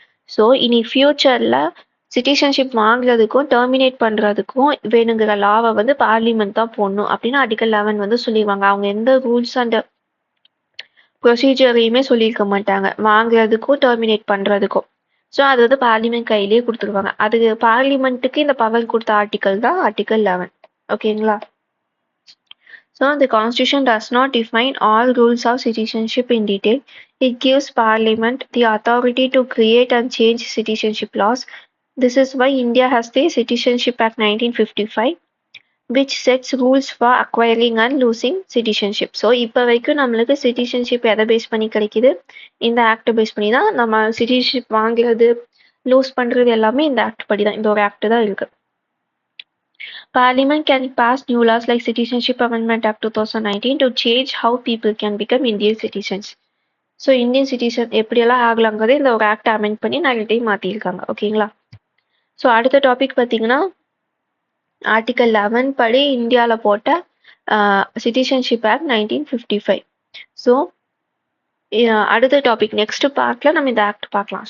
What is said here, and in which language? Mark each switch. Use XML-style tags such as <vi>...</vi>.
<ta>So இனி ஃபியூச்சரில் citizenship வாங்குறதுக்கும் டெர்மினேட் பண்ணுறதுக்கும் வேணுங்கிற லாவை வந்து பார்லிமெண்ட் தான் போடணும் அப்படின்னு ஆர்டிகல் 11 வந்து சொல்லிடுவாங்க. அவங்க எந்த ரூல்ஸ் அண்ட் ப்ரொசீஜரையுமே சொல்லியிருக்க மாட்டாங்க வாங்குறதுக்கும் டெர்மினேட் பண்ணுறதுக்கும். ஸோ அது வந்து பார்லிமெண்ட் கையிலேயே கொடுத்துருவாங்க. அது பார்லிமெண்ட்டுக்கு இந்த பவர் கொடுத்த ஆர்டிக்கல் தான் ஆர்டிகல் 11. ஓகேங்களா?</ta> <en>So the Constitution does not define all rules of citizenship in detail. It gives Parliament the authority to create and change citizenship laws. This is why India has the Citizenship Act 1955, which sets rules for acquiring and losing citizenship.</en> <ta>So இப்போ வரைக்கும் நம்மளுக்கு citizenship எதை base பண்ணி கிடைக்குது? இந்த act base பண்ணி தான் நம்ம சிட்டிசன்ஷிப் வாங்குறது, லூஸ் பண்ணுறது எல்லாமே இந்த ஆக்ட் படி தான், இந்த ஒரு ஆக்ட் தான் இருக்கு.</ta> <en>Parliament can pass new laws like Citizenship Amendment Act 2019 to change how people can become Indian citizens.</en> <ta>So Indian citizen எப்படியெல்லாம் ஆகலாங்கிறது இந்த ஒரு ஆக்ட் அமெண்ட் பண்ணி நிறைய டைம் மாற்றிருக்காங்க. ஓகேங்களா? ஸோ அடுத்த டாபிக் பார்த்தீங்கன்னா ஆர்டிகல் 11 படி இந்தியாவில் போட்ட சிட்டிசன்ஷிப் ஆக்ட் 1955. ஸோ அடுத்த டாபிக் நெக்ஸ்ட் பார்ட்ல நம்ம இந்த ஆக்ட் பார்க்கலாம்.</ta>